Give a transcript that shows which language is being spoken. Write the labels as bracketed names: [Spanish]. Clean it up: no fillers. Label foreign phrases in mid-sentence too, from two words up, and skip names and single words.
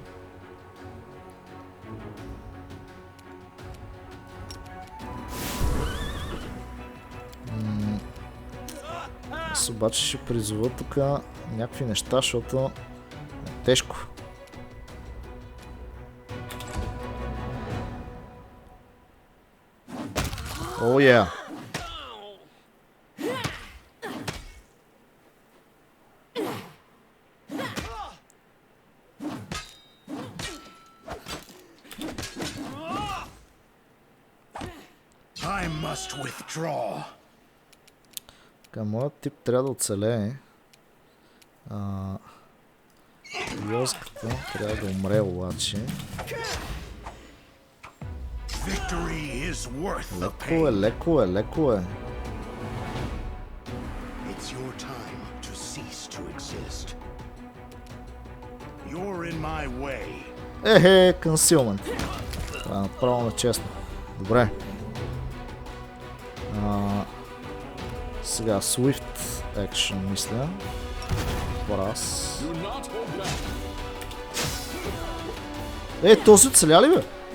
[Bulgarian] Аз обаче ще призова тук някакви неща, защото е тежко. О, [English] yeah. I must withdraw. [Bulgarian] Така, моят тип трябва да оцелее. Йоската трябва да умре обаче. [English] Victory is worth the [Bulgarian] Леко е, [English] pain. [Bulgarian] леко е, леко е. [English] It's your time to cease to exist. You're in my way. [Bulgarian] Ехе, concealment. Това е направо нечестно. Добре. Сега [English] Swift Action [Bulgarian] мисля. Раз. Този оцеля ли бе?